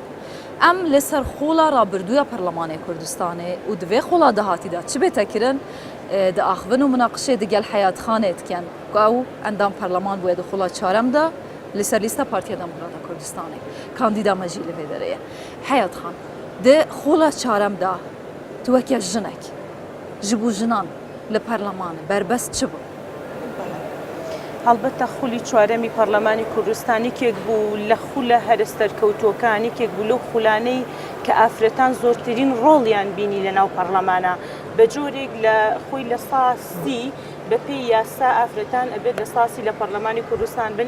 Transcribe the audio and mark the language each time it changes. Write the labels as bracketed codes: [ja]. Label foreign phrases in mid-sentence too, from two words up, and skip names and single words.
[ku] Em li ser xola rabirduya Perlemanê Kurdistanê û di vê xola dehatî de çi bête kirin di axivin û munaqişê di gel Heyatxanê dikin ku ew endam Perleman bûye di xola çarem de li ser lîsta Partiya Demokrata Kurdistanê kandîda me jî li vê derê ye. Heyatxan di xola çarem de tu weke jinek ji bo jinan li Perlemanê berbest çi bû؟ [ckb] هەڵبەتە خولی چوارەمی پەرلەمانی کوردستانێکێک بوو لە خولە هەرستەرکەوتوەکانێکێک بوو لەو خولانەی کە ئافرەتان زۆرترین ڕۆڵیان بینی لە ناو پەرلەمانە بە جۆرێک لە خۆی لە ساسی بەپێی یاسا ئافرەتان ئەبێت لە ساسی لە پەرلەمانی کوردستان بن.